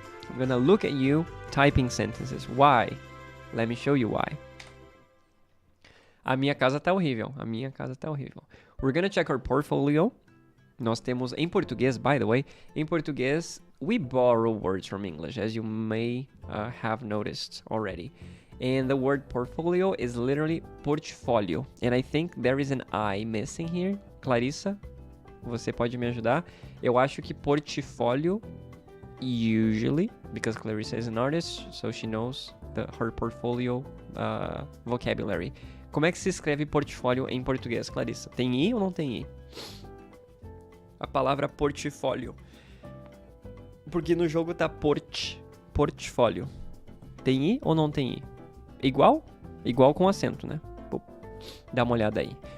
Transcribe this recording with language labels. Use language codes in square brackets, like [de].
[en] I'm gonna look at you typing sentences. Why? Let me show you why. [pt] A minha casa tá horrível. A minha casa tá horrível. [en] We're gonna check our portfolio. [pt] Nós temos, em português, [en] by the way, [pt] em português, [en] we borrow words from English, as you may have noticed already. And the word portfolio is literally portfólio. And I think there is an I missing here. [pt] Clarissa, você pode me ajudar? Eu acho que portfólio, [en] usually, because Clarissa is an artist, so she knows her portfolio vocabulary. [pt] Como é que se escreve portfólio em português, Clarissa? Tem I ou não tem I? A palavra portfólio. Porque no jogo tá portfólio. Tem I ou não tem I? Igual? Igual com acento, né? Dá uma olhada aí.